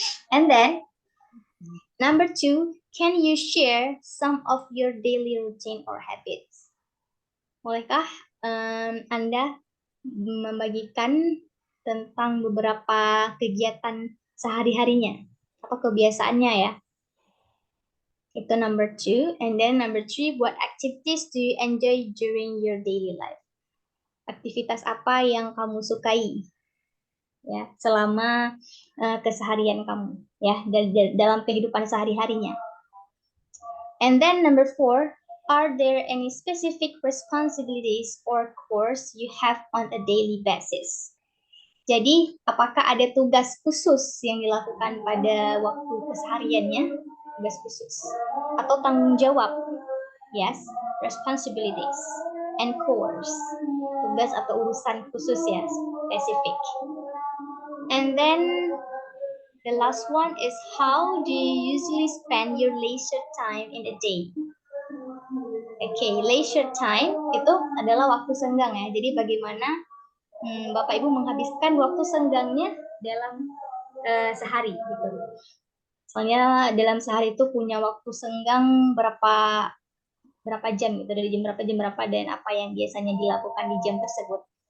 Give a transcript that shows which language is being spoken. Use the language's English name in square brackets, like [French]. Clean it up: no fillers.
[English] And then number 2, can you share some of your daily routine or habits? [Indonesian] Bolehkah Anda membagikan tentang beberapa kegiatan sehari-harinya atau kebiasaannya ya. Itu number 2. [English] And then number 3, what activities do you enjoy during your daily life? [Indonesian] Aktivitas apa yang kamu sukai ya selama keseharian kamu ya dalam kehidupan sehari-harinya. [English] And then number 4, are there any specific responsibilities or chores you have on a daily basis? [Indonesian] Jadi, apakah ada tugas khusus yang dilakukan pada waktu kesehariannya? Tugas khusus atau tanggung jawab? [English] Yes, responsibilities and chores. [Indonesian] Tugas atau urusan khusus ya, specific. [English] And then the last one is, how do you usually spend your leisure time in a day? [Indonesian] Okay, leisure time itu adalah waktu senggang ya. Jadi bagaimana Bapak Ibu menghabiskan waktu senggangnya dalam sehari gitu. Soalnya dalam sehari itu punya waktu senggang berapa jam gitu, dari jam berapa dan apa yang biasanya dilakukan di jam tersebut.